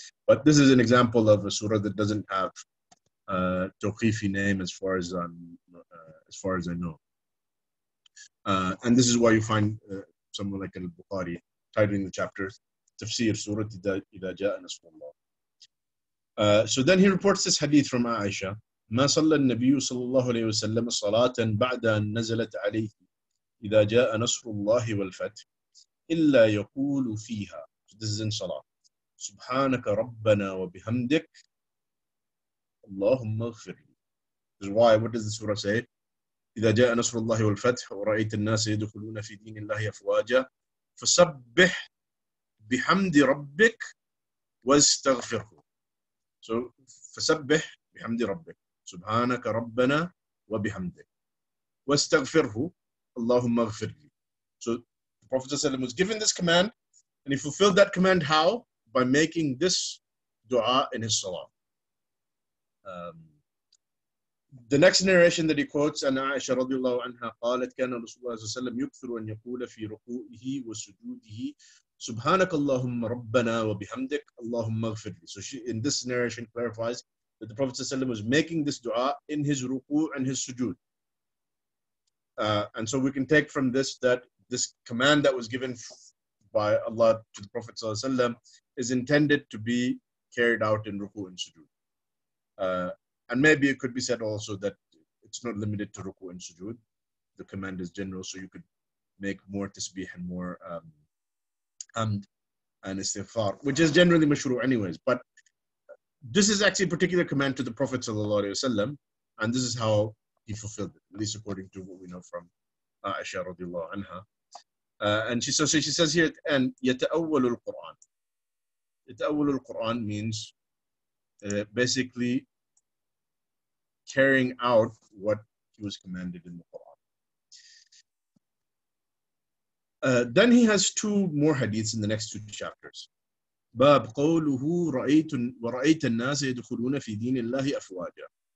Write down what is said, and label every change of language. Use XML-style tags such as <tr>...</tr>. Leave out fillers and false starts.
<en>But this is an example of a surah that doesn't have a tawqifi name as far as I know. And this is why you find someone like al-Bukhari titling the chapter Tafsir Surat Idha Ja'a Nasrullah. So then he reports this hadith from Aisha.</en> <ar>ما صلى النبي صلى الله عليه وسلم صلاة بعد أن نزلت عليه إذا جاء نصر الله والفتح إلا يقول فيها.</ar> <en>So this is in Salah.</en> <ar>سبحانك ربنا وبحمدك اللهم اغفر لي.</ar> <en>This is why, what does the surah say?</en> <ar>إذا جاء نصر الله والفتح ورأيت الناس يدخلون في دين الله أفواجا فسبح بحمد ربك واستغفره. So فسبح بحمد ربك سبحانك ربنا وبحمدك واستغفره اللهم اغفر لي.</ar> <en>So the Prophet ﷺ was given this command, and he fulfilled that command how? By making this dua in his salah. The next narration that he quotes,</en> <ar>أن عائشة رضي الله عنها قالت كان رسول الله صلى الله عليه وسلم يكثر أن يقول في ركوعه وسجوده سبحانك اللهم ربنا وبحمدك اللهم اغفر لي.</ar> <en>So in this narration clarifies that the Prophet ﷺ was making this dua in his ruku' and his sujood. And so we can take from this that this command that was given by Allah to the Prophet ﷺ is intended to be carried out in ruku' and sujood. And maybe it could be said also that it's not limited to ruku' and sujood. The command is general, so you could make more tasbih and more hamd and istighfar, which is generally mashru' anyways. But this is actually a particular command to the Prophet ﷺ, and this is how he fulfilled it, at least according to what we know from Aisha radiallahu anha. And she says here, and</en> <ar>يَتَأَوَّلُ الْقُرْآنِ. يَتَأَوَّلُ الْقُرْآن</ar> <en>means basically carrying out what he was commanded in the Quran. Then he has two more hadiths in the next two chapters.</en> <ar>باب قوله ورأيت الناس يدخلون في دين الله أفواجا.</ar>